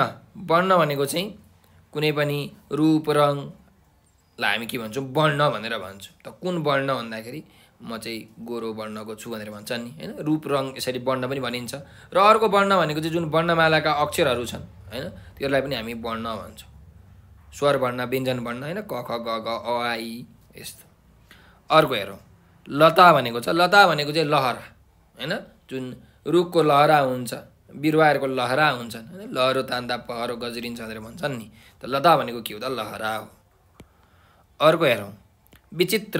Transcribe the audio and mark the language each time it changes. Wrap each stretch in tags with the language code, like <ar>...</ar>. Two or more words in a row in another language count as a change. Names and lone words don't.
<ne>वर्ण भनेको चाहिँ कुनै पनि रूप रङलाई हामी के भन्छौँ? वर्ण भनेर भन्छौँ। त कुन वर्ण भन्दाखेरि म चाहिँ गोरो वर्णको छु भनेर भन्छ नि हैन। रूप रङ यसरी वर्ण पनि भनिन्छ। र अर्को वर्ण भनेको चाहिँ जुन वर्णमालाका अक्षरहरू छन् हैन, त्यसलाई पनि हामी वर्ण भन्छौँ। स्वर वर्ण, व्यञ्जन वर्ण हैन, क ख ग घ अ आ इ यस्तो। अर्को हेरौँ, लता भनेको छ। लता भनेको चाहिँ लहरा हैन, जुन रुखको लहरा हुन्छ, बिरुवाहरूको लहरा हुन्छन् हैन, लहरो तान्दा पहरो गजरिन्छ भनेर भन्छन् नि। त लता भनेको के हो त? लहरा हो। अर्को हेरौँ, विचित्र।</ne>